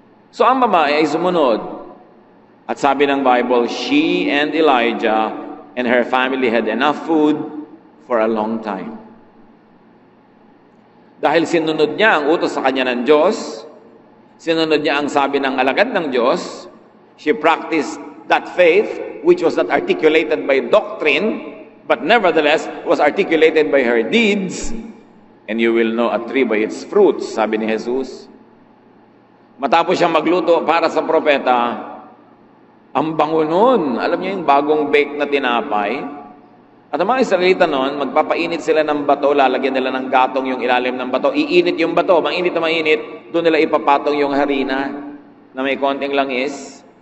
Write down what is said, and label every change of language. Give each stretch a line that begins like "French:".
Filipino: So ang babae ay sumunod. At sabi ng
English: Bible, she and Elijah and her family had enough food for a long time.
Filipino: Dahil sinunod niya ang utos sa kanya ng Diyos,
English: sinunod niya ang sabi ng alagad ng Diyos, she practiced that faith, which was not articulated by doctrine, but nevertheless was articulated by her deeds, and you will know a tree by its fruits,
Filipino: sabi ni Jesus. Matapos siyang magluto para sa propeta, ang bango nun, alam niyo yung bagong bake na tinapay, at ang mga Israelita noon, magpapainit sila ng bato, lalagyan nila ng gatong yung ilalim ng bato, iinit yung bato, mainit na mainit, doon nila ipapatong yung harina na may konting langis.